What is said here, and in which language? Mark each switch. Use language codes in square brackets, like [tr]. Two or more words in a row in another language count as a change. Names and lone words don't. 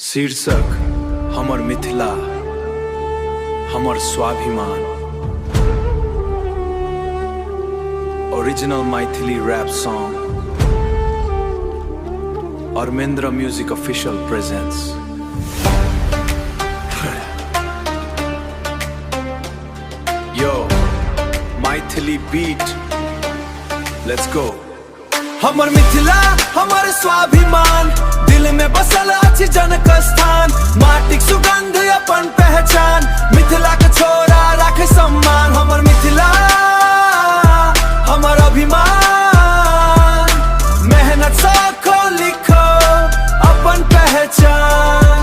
[mai] शीर्षक हमर मिथिला हमर स्वाभिमान। [en] original Maithili rap song Armendra Music Official presents। Yo, मैथिली beat, let's go। [mai] हमर मिथिला हमर स्वाभिमान, दिल में बसल अछि जनक स्थान। माटिक सुगंध अपन पहचान, मिथिला के छोरा राखे सम्मान। हमर मिथिला हमर अभिमान, मेहनत साखो लिखो अपन पहचान।